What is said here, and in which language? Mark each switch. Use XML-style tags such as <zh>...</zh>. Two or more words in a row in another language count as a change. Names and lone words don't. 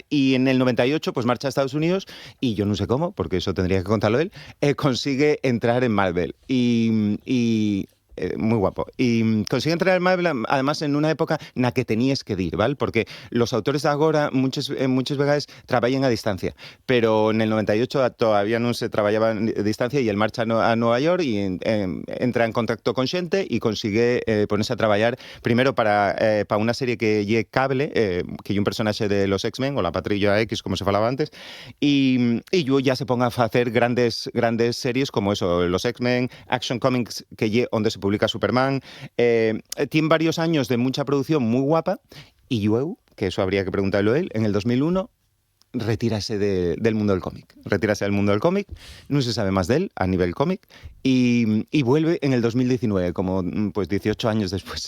<es>Y en el 98 pues marcha a Estados Unidos, y yo no sé cómo, porque eso tendría que contarlo él, consigue entrar en Marvel.</es> <gl>Y moi guapo. E consigue</gl> <es>entrar al Marvel, además,</es> <gl>en unha época na que tenías que dir, ¿vale? Porque</gl> <es>los autores</es> <gl>de agora</gl> <es>muchas veces</es> <gl>traballan a distancia,</gl> <es>pero en el 98 todavía</es> <gl>non se traballaba a distancia e el marcha a Nueva York e entra en contacto con xente e</gl> <es>consigue ponerse</es> <gl>a traballar primeiro para unha serie que lle Cable, que lle un personaxe</gl> <es>de los X-Men, o la Patrulla X,</es> <gl>como se falaba antes, e</gl> <es>yo ya se ponga</es> <gl>a facer grandes series</gl> <es>como eso, los X-Men, Action Comics,</es> <gl>que lle onde se publica Superman.</gl> <es>Tiene varios años de mucha producción muy guapa, y luego, que eso habría que preguntarlo a él, en el 2001 retírase del mundo del cómic. Retírase del mundo del cómic, no se sabe más de él a nivel cómic, y vuelve en el 2019, como pues 18 años después.</es>